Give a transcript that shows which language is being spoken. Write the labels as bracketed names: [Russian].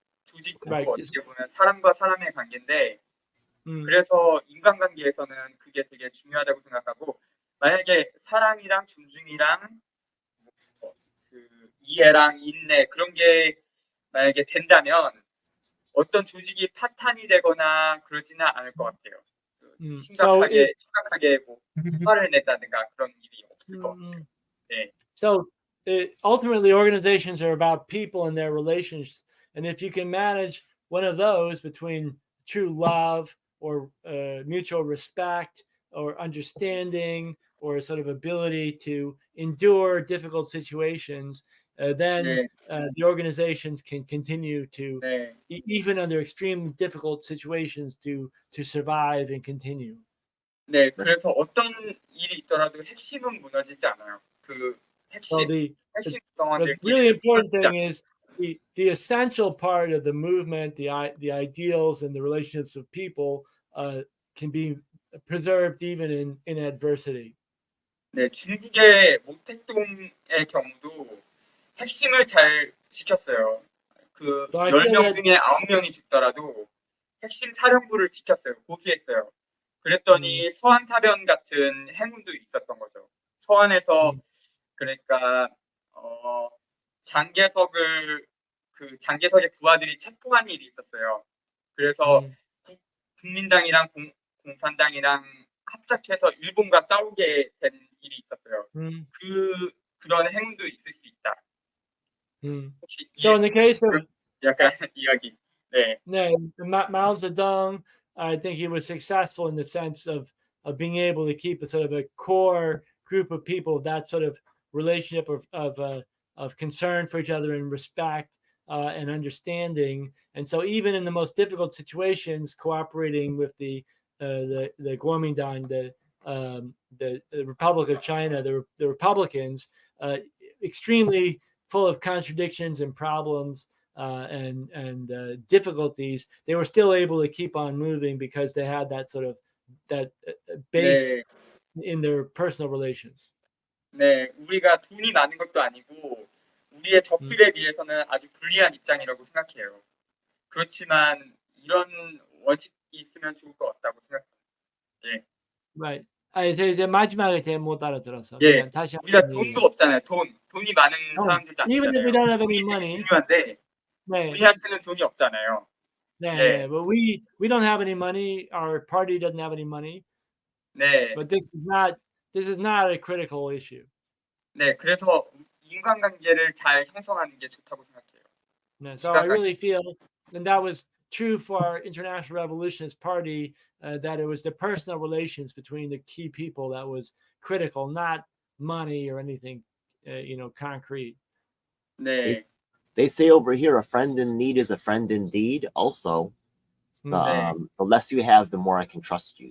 [Korean] 조직도 어떻게 보면 사람과 사람의 관계인데 그래서 인간관계에서는 그게 되게 중요하다고 생각하고 만약에 사랑이랑 존중이랑 이해랑 인내 그런 게 만약에 된다면 어떤 조직이 파탄이 되거나 그러지는 않을 것 같아요. 심각하게 뭐 화를 낸다든가 그런 일이 없을 것 같아요. 네. [English] So ultimately, organizations are about people and their relations. And if you can manage one of those between true love or mutual respect or understanding or sort of ability to endure difficult situations, then the organizations can continue to, even under extreme difficult situations, to survive and continue. [Korean] 네, 그래서 어떤 일이 있더라도 핵심은 무너지지 않아요. [English] So [Korean] 핵심 [English] the [Korean] 구성원들끼리 [English] really important thing is the essential part of the movement, the ideals and the relationships of people can be preserved even in adversity. [Korean] 네, 중국의 모택동의 경우도 핵심을 잘 지켰어요. 10명 중에 9명이 죽더라도 핵심 사령부를 지켰어요. 고수했어요. 그랬더니 서한사변 같은 행운도 있었던 거죠. 서한에서 그러니까 장개석의 부하들이 체포한 일이 있었어요. 그래서 국민당이랑 공산당이랑 합작해서 일본과 싸우게 된 일이 있었어요. Mm, 그런 행운도 있을 수 있다. mm. 혹시 [English] So in the case of [Korean] 약간 이야기. 네. [English] Mao Zedong, I think he was successful in the sense of being able to keep a sort of a core group of people, that sort of relationship of concern for each other and respect and understanding. And so even in the most difficult situations, cooperating with the Kuomintang, the Republic of China, the Republicans, extremely full of contradictions and problems and difficulties, they were still able to keep on moving because they had that sort of that base [Korean] 네. [English] in their personal relations. [Korean] 네, 우리가 돈이 많은 것도 아니고 우리의 적들에 비해서는 아주 불리한 입장이라고 생각해요. 그렇지만 이런 원칙이 있으면 좋을 것 같다고 생각합니다. 예. [English] Right. [Korean] 이제 마지막에 제가 못 알아들었어. 예, 미안. 다시 우리가 한번 돈도 얘기해. 없잖아요. 돈이 많은 사람들도 [English] Even if we don't have any [Korean] 돈이 되게 [English] money, [Korean] 중요한데 네, 우리한테는 돈이 없잖아요. 네, [English] but we don't have any money. Our party doesn't have any money. [Korean] 네, [English] But this is not a critical issue. [Korean] 네, 그래서 인간관계를 잘 형성하는 게 좋다고 생각해요. [English] No, so I really feel, and that was true for our International Revolutionist Party, that it was the personal relations between the key people that was critical, not money or anything, concrete. [Korean] 네, [English] They say over here, a friend in need is a friend indeed. Also, the less you have, the more I can trust you.